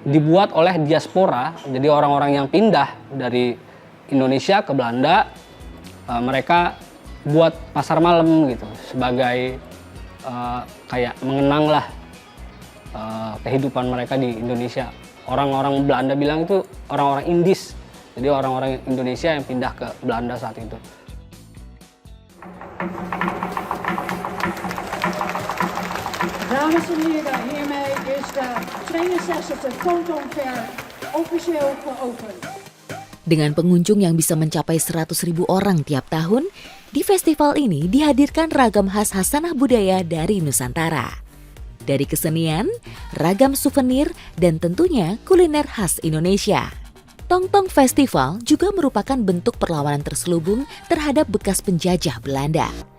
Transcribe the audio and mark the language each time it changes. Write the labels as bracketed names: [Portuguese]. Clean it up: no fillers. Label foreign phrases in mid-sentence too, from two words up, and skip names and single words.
[Indonesian] dibuat oleh diaspora, jadi orang-orang yang pindah dari Indonesia ke Belanda, mereka buat pasar malam gitu sebagai kayak mengenang lah kehidupan mereka di Indonesia. Orang-orang Belanda bilang itu orang-orang Indis, jadi orang-orang Indonesia yang pindah ke Belanda saat itu. [Dutch] Dames en heren, hiermee is de 62e Tongtong Fair officieel geopend. [Indonesian] Dengan pengunjung yang bisa mencapai 100.000 orang tiap tahun, di festival ini dihadirkan ragam khas-khas tanah budaya dari Nusantara. Dari kesenian, ragam souvenir, dan tentunya kuliner khas Indonesia. Tongtong Festival juga merupakan bentuk perlawanan terselubung terhadap bekas penjajah Belanda.